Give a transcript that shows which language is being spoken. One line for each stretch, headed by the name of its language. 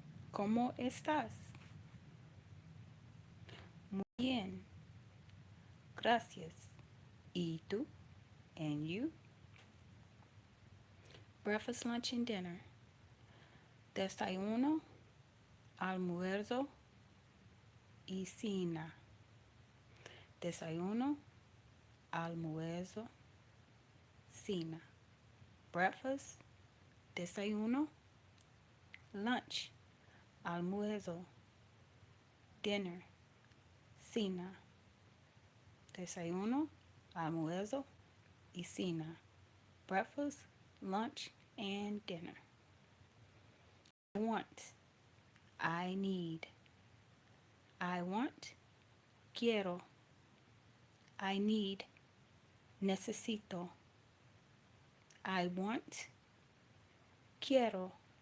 Spanish: ¿Cómo estás? Muy bien, gracias. ¿Y tú?
English: And you? Breakfast, lunch, and dinner.
Spanish: Desayuno, almuerzo y cena. Desayuno, almuerzo, cena.
English: Breakfast, desayuno. Lunch, almuerzo, dinner, cena.
Spanish: Desayuno, almuerzo y cena.
English: Breakfast, lunch, and dinner. I want, I need. I want, quiero. I need, necesito. I want, quiero.